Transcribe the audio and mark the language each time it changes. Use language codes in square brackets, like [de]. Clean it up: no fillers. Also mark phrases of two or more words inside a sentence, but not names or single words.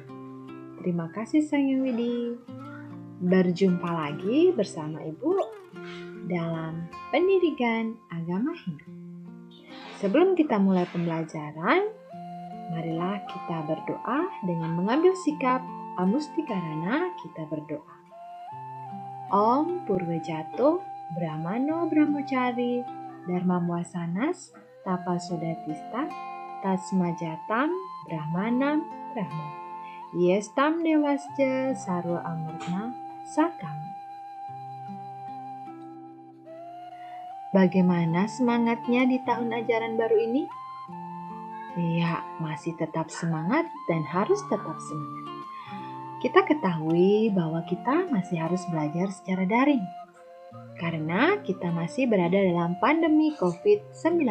[id] Terima kasih Sang Hyang Widi. Berjumpa lagi bersama Ibu dalam Pendidikan Agama Hindu. Sebelum kita mulai pembelajaran, marilah kita berdoa dengan mengambil sikap amustikarana. Kita berdoa. [sa] Om Purwejato Brahmano Brahmocari Dharma Muasanas Tapa Sodatista Tasmajatam Brahmanam Brahman Yestam Dewasja Sarwa Amurna Sakam. [id] Bagaimana semangatnya di tahun ajaran baru ini? Ya, masih tetap semangat dan harus tetap semangat. Kita ketahui bahwa kita masih harus belajar secara daring karena kita masih berada dalam pandemi COVID-19.